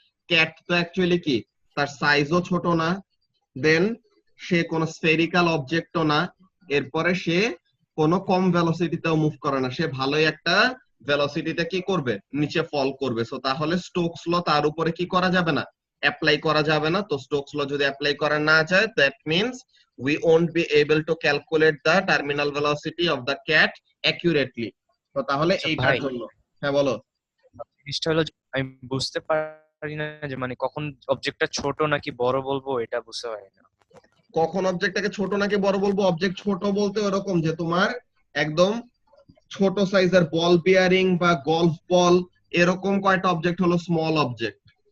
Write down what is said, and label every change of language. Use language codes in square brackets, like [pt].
[bn] Cat তো actually কি, তার সাইজও ছোট না, দেন সে কোনো স্ফেরিক্যাল অবজেক্টও না, এরপরে সে কোনো কম ভেলোসিটিতেও মুভ করে না, সে ভালোই একটা ভেলোসিটিতে কি করবে? নিচে ফল করবে। সো তাহলে স্টোকস ল তার উপরে কি করা যাবে না? অ্যাপ্লাই করা যাবে না। তো স্টোকস ল যদি অ্যাপ্লাই করা না যায়, [en] That means we won't be able to calculate the terminal velocity of the cat accurately. [bn] তো তাহলে এইটার জন্য, হ্যাঁ বলো। জিনিসটা হলো আমি বুঝতে পারি না যে মানে কখন অবজেক্টটা ছোট নাকি বড় বলবো, এটা বুঝতে পারি না। কখন অবজেক্টটাকে ছোট নাকি বড় বলবো? অবজেক্ট ছোট বলতে ওরকম যে তোমার একদম ছোট সাইজের বল বিয়ারিং বা গলফ বল, এরকম কয়টা অবজেক্ট হলো স্মল অবজেক্ট।